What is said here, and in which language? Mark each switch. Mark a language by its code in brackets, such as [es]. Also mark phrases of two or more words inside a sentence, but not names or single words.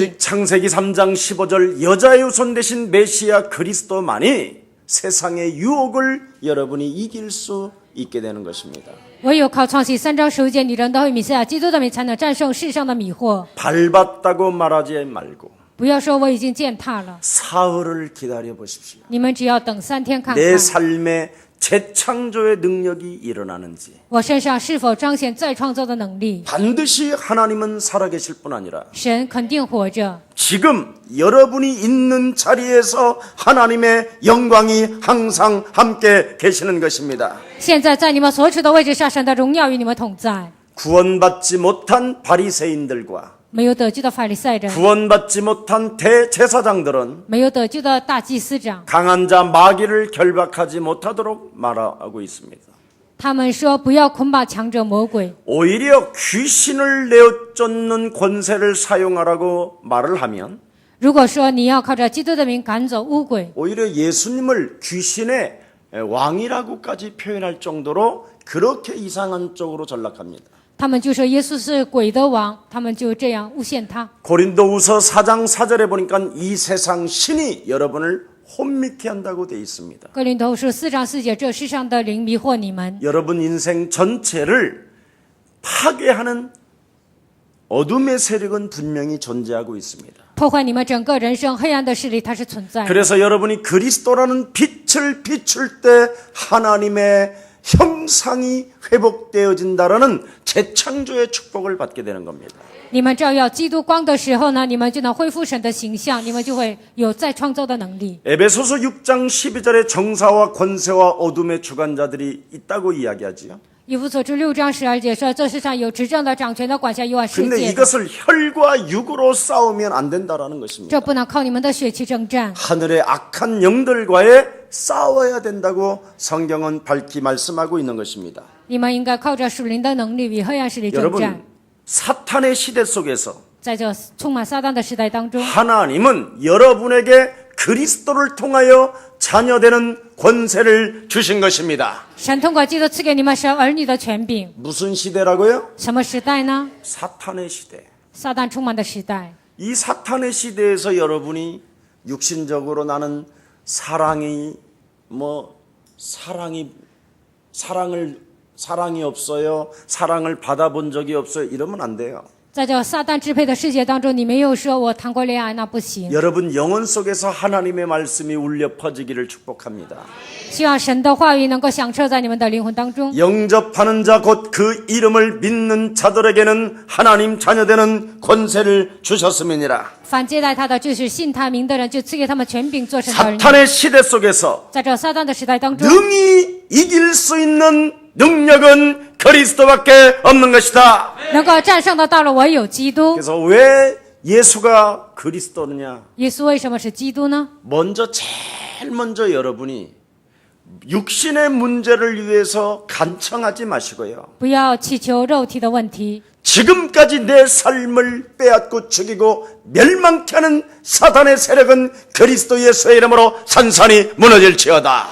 [ko] 오직 창세기 3장 15절 여자의 후손 대신 메시아 그리스도만이 세상의 유혹을 여러분이 이길 수 있게 되는 것입니다. [zh] 唯有靠创世3章15节，你人都会米赛亚基督的名，才能战胜世上的迷惑。 [ko] 밟았다고 말하지 말고 [zh] 不要说我已经践踏了， [ko] 사흘을 기다려 보십시오. [zh] 你们只要等3天看 [ko] 내 [zh] 看， [ko] 삶에 재창조의 능력이 일어나는지 [zh] 我身上是否彰显再创造的能力。 [ko] 반드시 하나님은 살아계실 뿐 아니라 [zh] 神肯定活着， [ko] 지금 여러분이 있는 자리에서 하나님의 영광이 항상 함께 계시는 것입니다. [zh] 现在在你们所处的位置上，神的荣耀与你们同在。 [ko] 구원받지 못한 바리새인들과 [zh] 没有得救的法利赛人， [ko] 구원받지 못한 대제사장들은 [zh] 没有得救的大祭司长， [ko] 강한 자 마귀를 결박하지 못하도록 말하고 있습니다. [zh] 他们说不要捆绑强者魔鬼， [ko] 오히려 귀신을 내어쫓는 권세를 사용하라고 말을 하면 [zh] 如果说你要靠着基督的名赶走污鬼， [ko] 오히려 예수님을 귀신의 왕이라고까지 표현할 정도로 그렇게 이상한 쪽으로 전락합니다. [zh] 他们就说耶稣是鬼的王，他们就这样诬陷他。 [ko] 고린도후서 4장 4절에 보니까 이 세상 신이 여러분을 혼미케 한다고 되어 있습니다. [zh] 哥林多书4章4节，这世上的灵迷惑你们， [ko] 여러분 인생 전체를 파괴하는 어둠의 세력은 분명히 존재하고 있습니다. [zh] 破坏你们整个人生黑暗的势力，它是存在的。 [ko] 그래서 여러분이 그리스도라는 빛을 비출 때 하나님의 형상이 회복되어진다라는 재창조의 축복을 받게 되는 겁니다. [zh] 你们照耀基督光的时候呢，你们就能恢复神的形象，你们就会有再创造的能力。 [ko] 에베소서 6장 12절에 정사와 권세와 어둠의 주관자들이 있다고 이야기하지요. [zh] 以弗所书6章12节说，这世上有执政的、掌权的、管辖幽暗世 [ko] 근데 [zh] 界的， [ko] 이것을 혈과 육으로 싸우면 안 된다라는 것입니다. [zh] 这不能靠你们的血气征战， [ko] 하늘의 악한 영들과의 싸워야 된다고 성경은 밝히 말씀하고 있는 것입니다. [zh] 你们应该靠着属灵的能力与黑暗势力征战。 [ko] 여러분, 사탄의 시대 속에서 [zh] 在这充满撒旦的时代当中， [ko] 하나님은 여러분에게 그리스도를 통하여 자녀되는 권세를 주신 것입니다. [zh] 神通过基督赐给你们神儿女的权柄。 [ko] 무슨 시대라고요? [zh] 什么时代呢？ [ko] 사탄의 시대. [zh] 撒旦充满的时代。 [ko] 이 사탄의 시대에서 여러분이 육신적으로 나는 사랑이 없어요. 사랑을 받아본 적이 없어요. 이러면 안 돼요. [zh] 在这撒旦支配的世界当中，你没有说我谈过恋爱，那不行。 [ko] 여러분 영혼 속에서 하나님의 말씀이 울려 퍼지기를 축복합니다. [zh] 希望神的话语能够响彻在你们的灵魂当中。 [ko] 영접하는 자 곧 그 이름을 믿는 자들에게는 하나님 자녀되는 권세를 주셨음이니라. [zh] 凡接待他的，就是信他名的人，就赐给他们权柄做神的儿女。 [ko] 사탄의 시대 속에서 [zh] 在这撒旦的时代当中， [ko] 능히 이길 수 있는 능력은 그리스도밖에 없는 것이다. [zh] 能够战胜的到了唯有基督。 [ko] 그래서 왜 예수가 그리스도느냐? [zh] 耶稣为什么是基督呢？ [ko] 제일 먼저 여러분이 육신의 문제를 위해서 간청하지 마시고요. [zh] 不要祈求肉体的问题。 [ko] 지금까지 내 삶을 빼앗고 죽이고 멸망케 하는 사단의 세력은 그리스도 예수의 이름으로 산산이 무너질지어다.